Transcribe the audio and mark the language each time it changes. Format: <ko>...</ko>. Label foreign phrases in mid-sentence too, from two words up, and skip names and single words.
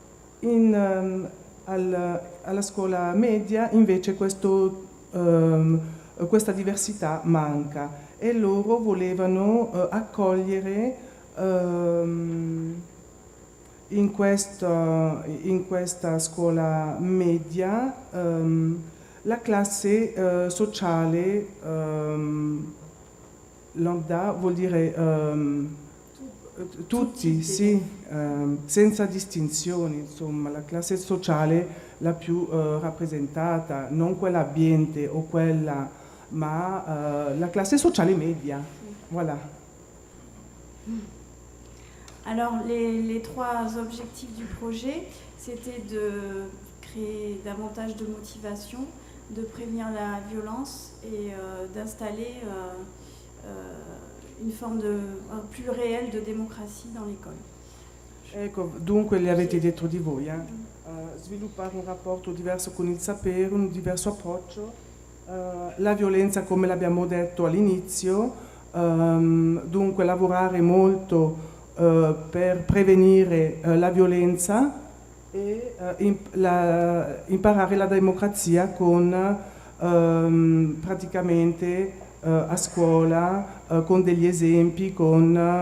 <it>Alla scuola media invece questa diversità manca e loro volevano accogliere in questa scuola media la classe sociale lambda vuol dire tutti, tutti, sì, senza distinzioni, insomma, la classe sociale la più rappresentata, non quella ambiente o quella, ma la classe sociale media.</it> <fr>Voilà. Alors, les trois objectifs du projet, c'était de créer davantage de motivation, de prévenir la violence et d'installer une forme plus réelle de démocratie dans l'école.</fr> <it>Ecco, dunque li avete dietro di voi, sviluppare un rapporto diverso con il sapere, un diverso approccio, la violenza come l'abbiamo detto all'inizio, dunque lavorare molto per prevenire la violenza e imparare la democrazia con praticamente a scuola con degli esempi, con</it>